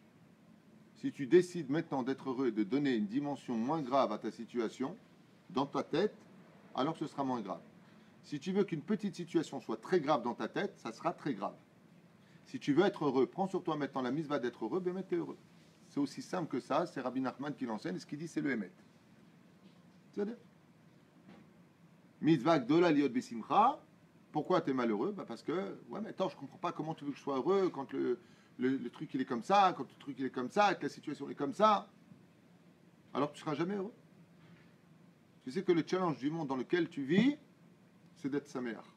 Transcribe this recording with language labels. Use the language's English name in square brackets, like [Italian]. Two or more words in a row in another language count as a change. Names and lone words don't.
[French] Si tu décides maintenant d'être heureux et de donner une dimension moins grave à ta situation, dans ta tête, alors ce sera moins grave. Si tu veux qu'une petite situation soit très grave dans ta tête, ça sera très grave. Si tu veux être heureux, prends sur toi maintenant la mitzvah d'être heureux, ben t'es heureux. C'est aussi simple que ça, c'est Rabbi Nachman qui l'enseigne, et ce qu'il dit c'est le Emet. [Hebrew] C'est-à-dire מצווה גדולה להיות בשמחה. [French] Pourquoi tu es malheureux? Parce que, ouais, mais attends, je comprends pas comment tu veux que je sois heureux quand le truc il est comme ça, quand le truc il est comme ça, que la situation est comme ça. Alors tu seras jamais heureux. Tu sais que le challenge du monde dans lequel tu vis, c'est d'être saméach.